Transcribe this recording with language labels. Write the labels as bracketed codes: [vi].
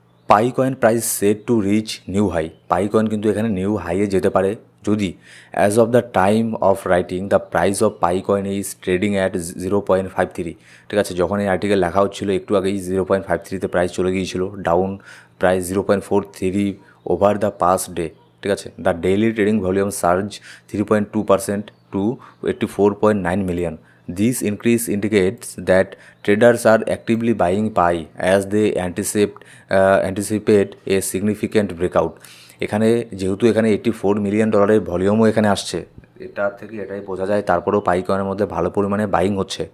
[bn] Pi coin price set to reach new high. Pi coin কিন্তু এখানে new হাইয়ে যেতে পারে যদি [en] As of the time of writing the price of pi coin is trading at 0.53। [bn] ঠিক আছে, যখন এই আর্টিকেল লেখা হচ্ছিল একটু আগেই 0.53তে প্রাইস চলে গিয়েছিল, down price 0.43 [en] Over the past day. [bn] ঠিক আছে, [en] The daily trading volume surge 3.2% to 84.9 million. This increase indicates that traders are actively buying PAI as they anticipate a significant breakout. [bn] এখানে যেহেতু এখানে $84 মিলিয়ন ভলিউমও এখানে আসছে, এটা থেকে এটাই বোঝা যায় তারপরেও পাই কয়েনের মধ্যে ভালো পরিমাণে বাইং হচ্ছে।